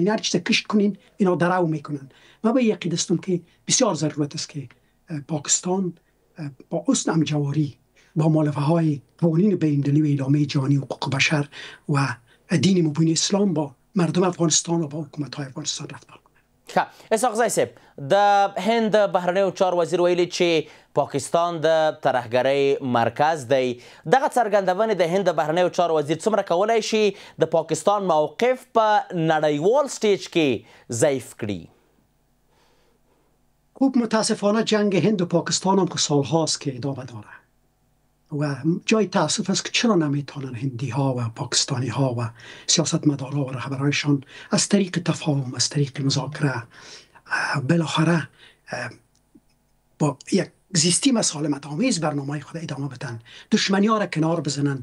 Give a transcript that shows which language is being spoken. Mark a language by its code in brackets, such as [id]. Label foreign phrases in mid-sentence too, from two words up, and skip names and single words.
[fa] این هر چیز کشت کنین اینا درو میکنن. ما به یقین هستم که بسیار ضرورت است که پاکستان با حسن همجواری با مؤلفه های قوانین بین‌المللی و اعلامیه جهانی حقوق بشر و دین مبین اسلام با مردم افغانستان و با حکومت های افغانستان رفتار کنند. [ps] اسحاق زی صاحب، د هند بهرنیو چارو وزیر ویلي چې پاکستان د ترهګرۍ مرکز دی. دغه څرګندونې د هند بهرنیو چارو وزیر څومره کولی شي د پاکستان موقف په نړیوال سټیج کې ضعیف کړي؟ [fa] خوب متاسفانه جنگ هند و پاکستان هم که سال هاست که ادامه داره و جای تاسف است که چرا نمیتونن هندی ها و پاکستانی ها و سیاستمدارها و رهبرانشان از طریق تفاهم، از طریق مذاکره بالاخره با یک زیستی مسالمت آمیز برنامه خود ادامه بدن، دشمنی ها را کنار بزنن.